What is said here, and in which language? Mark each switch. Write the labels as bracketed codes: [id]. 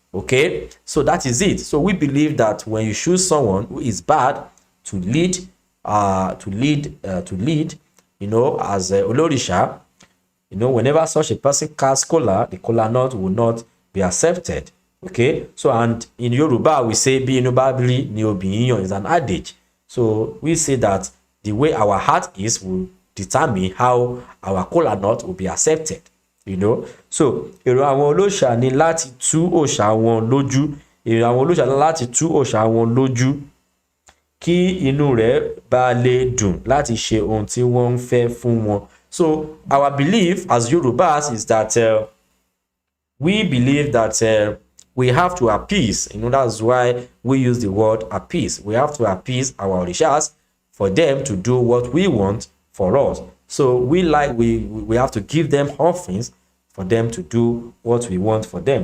[en] Okay, so that is it. So we believe that when you choose someone who is bad to lead, as a Olorisha, whenever such a person casts kola, the kola nut will not be accepted. Okay, so and in Yoruba we say [yo] bí inú bá rí ni obì yàn [en] is an adage. So we say that the way our heart is will determine how our kola nut will be accepted. [yo] So èrò àwọn olóòṣà ni láti tú òòṣà wọn lójú. Èrò àwọn olóòṣà ni láti tú òòṣà wọn lójú kí inú rẹ̀ bá lè dùn láti ṣe ohun tí wọ́n ń fẹ́ fún wọn. [en] So our belief as Yorubas is that we believe that we have to appease. That's why we use the word appease. We have to appease our Orishas for them to do what we want for us. So we have to give them offerings for them to do what we want for them.